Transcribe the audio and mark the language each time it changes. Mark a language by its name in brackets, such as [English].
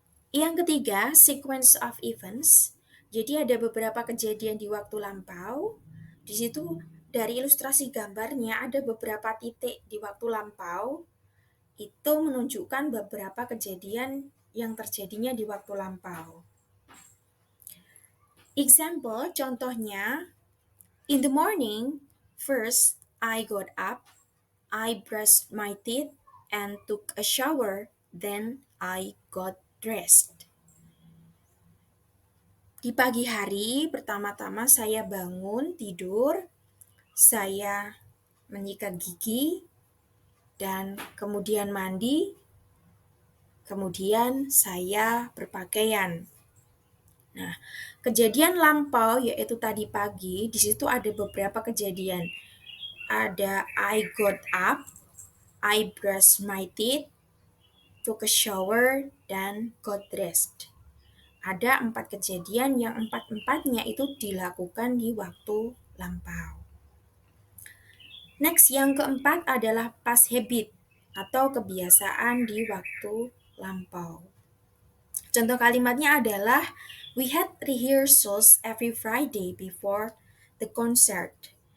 [Indonesian] Yang ketiga, [English] sequence of events. [Indonesian] Jadi ada beberapa kejadian di waktu lampau. Di situ dari ilustrasi gambarnya ada beberapa titik di waktu lampau. Itu menunjukkan beberapa kejadian yang terjadinya di waktu lampau. [English] Example, contohnya, in the morning, first I got up, I brushed my teeth, and took a shower, then I got dressed. [Indonesian] Di pagi hari, pertama-tama saya bangun, tidur, saya menyikat gigi, dan kemudian mandi, kemudian saya berpakaian. Nah, kejadian lampau yaitu tadi pagi, di situ ada beberapa kejadian. [English] Ada I got up, I brushed my teeth, took a shower, dan got dressed. [Indonesian] Ada 4 kejadian yang 4-empatnya itu dilakukan di waktu lampau. Next, yang keempat adalah past habit atau kebiasaan di waktu lampau. Contoh kalimatnya adalah, [English] we had rehearsals every Friday before the concert.